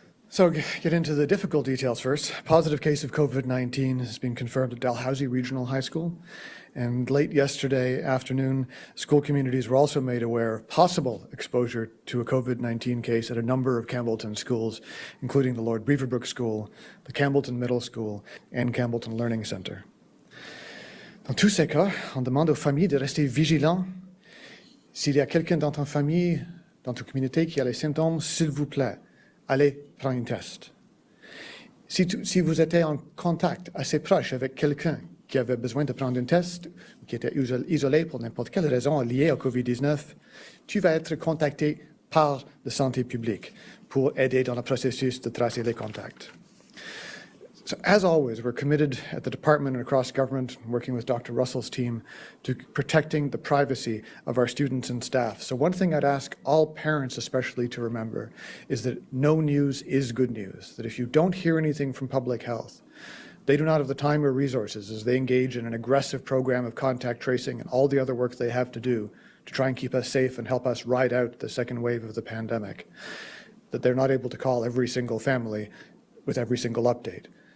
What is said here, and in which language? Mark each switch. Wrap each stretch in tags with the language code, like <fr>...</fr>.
<en>So get into the difficult details first. Positive case of COVID-19 has been confirmed at Dalhousie Regional High School. And late yesterday afternoon, school communities were also made aware of possible exposure to a COVID-19 case at a number of Campbellton schools, including the Lord Beaverbrook School, the Campbellton Middle School, and Campbellton Learning Centre.</en> <fr>Dans tous ces cas, on demande aux familles de rester vigilants. S'il y a quelqu'un dans ta famille, dans ta communauté qui a les symptômes, s'il vous plaît, allez prendre un test. Si vous étiez en contact assez proche avec quelqu'un qui avait besoin de prendre un test, ou qui était isolé pour n'importe quelle raison liée au COVID-19, tu vas être contacté par la santé publique pour aider dans le processus de tracer les contacts.</fr> <en>So as always, we're committed at the department and across government, working with Dr. Russell's team, to protecting the privacy of our students and staff. So one thing I'd ask all parents especially to remember is that no news is good news, that if you don't hear anything from public health, they do not have the time or resources as they engage in an aggressive program of contact tracing and all the other work they have to do to try and keep us safe and help us ride out the second wave of the pandemic, that they're not able to call every single family with every single update.</en>